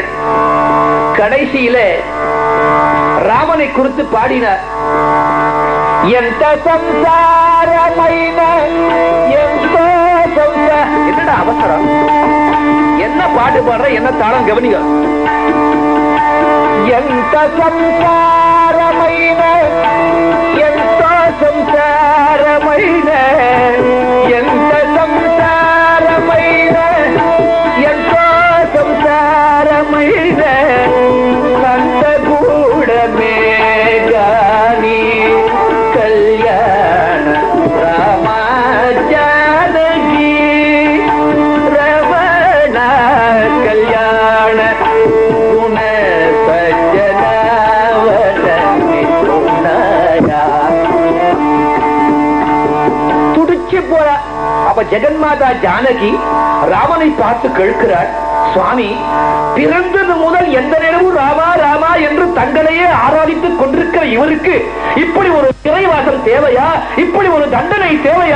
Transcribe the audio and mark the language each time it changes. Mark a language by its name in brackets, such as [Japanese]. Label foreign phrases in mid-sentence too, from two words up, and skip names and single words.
[Tamil] கடைசியில ராமனை குறித்து பாடினார். என்னடா அவசரம், என்ன பாட்டு பாடுற, என்ன தாளம் கவனிக்க. [Telugu] ఎంత సంసారమైన ఎంతో సంసారమైన ఎంత సంసారమైన ఎంతో సంసారమైన అంత కూడమే గాని కళ్యాణ రామ జానకి రమణ కళ్యాణ గుణ [Tamil] துடிச்சு போற. அப்ப ஜெகன்மாதா ஜானகி ராமனை பார்த்து கேட்கிறார், சுவாமி, பிறந்தது முதல் எந்த நேரமும் ராமா ராமா என்று தங்களையே ஆராதித்துக் கொண்டிருக்கிற இவருக்கு இப்படி ஒரு சிறைவாசம் தேவையா, இப்படி ஒரு தண்டனை தேவையா?